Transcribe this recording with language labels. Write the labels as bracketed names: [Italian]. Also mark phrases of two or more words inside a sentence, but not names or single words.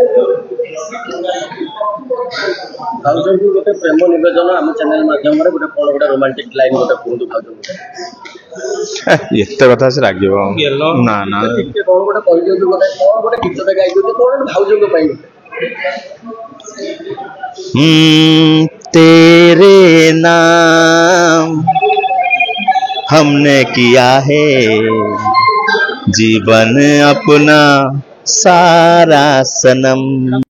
[Odia] ଭାଉଜଙ୍କୁ ଗୋଟେ ପ୍ରେମ ନିବେଦନ ଆମ ଚ୍ୟାନେଲ ମାଧ୍ୟମରେ ଗୋଟେ କଣ ଗୋଟେ ରୋମାଣ୍ଟିକ ଲାଇନ ଗୋଟେ କୁହନ୍ତୁ ଭାଉଜଙ୍କୁ। ଏତେ କଥା ସେ ରାଗିବ ନା ନା ଟିକେ କଣ ଗୋଟେ କହିଦିଅନ୍ତୁ, ଗୋଟେ କଣ ଗୋଟେ ଗୀତଟେ ଗାଇଦିଅନ୍ତୁ, କଣ ଗୋଟେ ଭାଉଜଙ୍କ ପାଇଁ ଗୋଟେ। [Hindi] तेरे नाम हमने किया है जीवन अपना सारा सनम।